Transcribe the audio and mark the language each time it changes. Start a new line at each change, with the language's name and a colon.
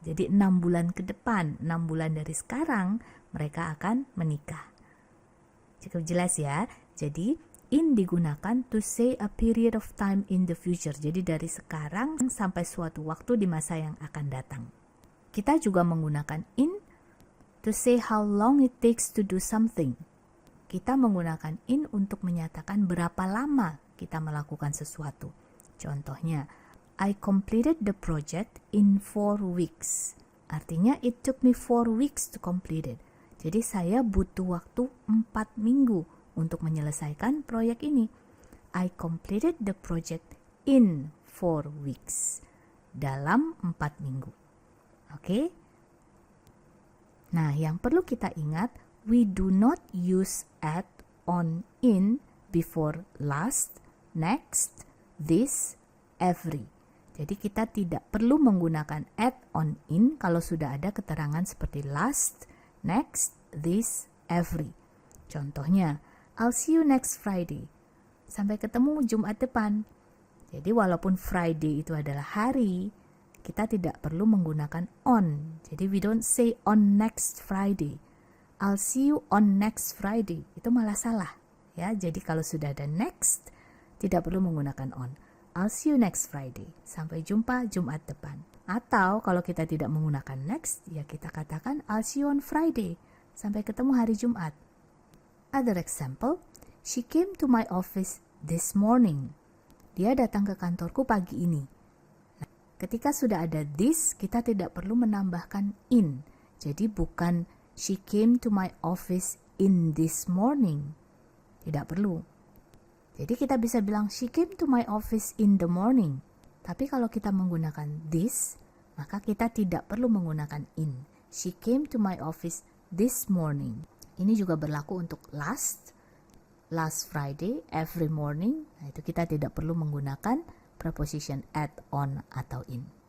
Indonesian: Jadi 6 bulan ke depan, 6 bulan dari sekarang mereka akan menikah. Cukup jelas ya. Jadi in digunakan
English: to say a period of time in the future.
Indonesian: Jadi dari sekarang sampai suatu waktu di masa yang akan datang. Kita juga menggunakan in
English: to say how long it takes to do something.
Indonesian: Kita menggunakan in untuk menyatakan berapa lama kita melakukan sesuatu.
English: Contohnya, I completed the project in 4 weeks. Artinya it took me 4 weeks to complete it.
Indonesian: Jadi saya butuh waktu 4 minggu untuk menyelesaikan proyek ini.
English: I completed the project in 4 weeks.
Indonesian: Dalam 4 minggu. Oke? Nah, yang perlu kita ingat,
English: we do not use at, on, in before last, next, this, every.
Indonesian: Jadi kita tidak perlu menggunakan at, on, in kalau sudah ada keterangan seperti last, next, this, every.
English: Contohnya, I'll see you next Friday.
Indonesian: Sampai ketemu Jumat depan. Jadi walaupun Friday itu adalah hari, kita tidak perlu menggunakan on.
English: Jadi we don't say on next Friday. I'll see you on next Friday.
Indonesian: Itu malah salah. Ya, jadi kalau sudah ada next, tidak perlu menggunakan on.
English: I'll see you next Friday.
Indonesian: Sampai jumpa Jumat depan. Atau kalau kita tidak menggunakan next, ya kita katakan
English: I'll see you on Friday.
Indonesian: Sampai ketemu hari Jumat.
English: Other example, she came to my office this morning.
Indonesian: Dia datang ke kantorku pagi ini. Nah, ketika sudah ada this, kita tidak perlu menambahkan in. Jadi bukan
English: she came to my office in this morning.
Indonesian: Tidak perlu. Jadi kita bisa bilang
English: she came to my office in the morning.
Indonesian: Tapi kalau kita menggunakan this, maka kita tidak perlu menggunakan in.
English: She came to my office this morning.
Indonesian: Ini juga berlaku untuk last Friday, every morning. Nah, itu kita tidak perlu menggunakan preposition at, on, atau in.